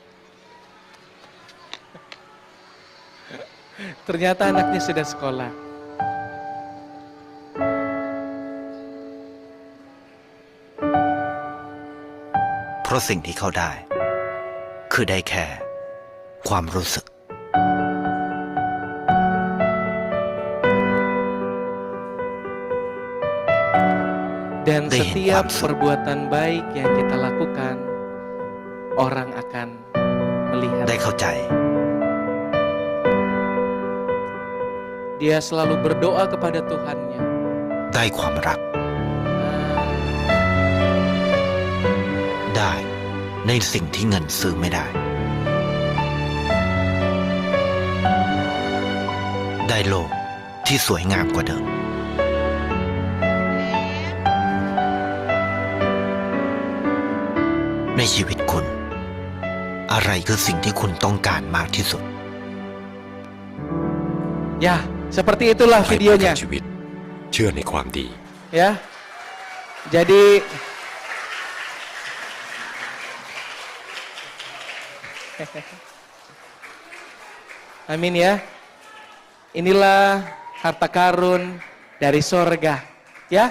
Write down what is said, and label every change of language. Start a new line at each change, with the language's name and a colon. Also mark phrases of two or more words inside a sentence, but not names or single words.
Indonesian: Ternyata anaknya sudah sekolah.
Thai: เพราะสิ่งที่เขาได้คือได้แค่ความรู้สึก
Indonesian: Dan setiap perbuatan baik yang kita lakukan, orang akan melihat.
Thai: ได้เข้าใจ
Indonesian: Dia selalu berdoa kepada Tuhannya.
Thai: ได้ความรัก ได้ในสิ่งที่เงินซื้อไม่ได้ ได้โลกที่สวยงามกว่าเดิม ในชีวิตคุณ อะไรคือสิ่งที่คุณต้องการมากที่สุด
Indonesian: Ya, seperti itulah
Thai: ให้ประกั
Indonesian: videonya.
Thai: นชีวิตเชื่อในความดี
Indonesian: Ya. Jadi amin ya. Inilah harta karun dari sorga. Ya.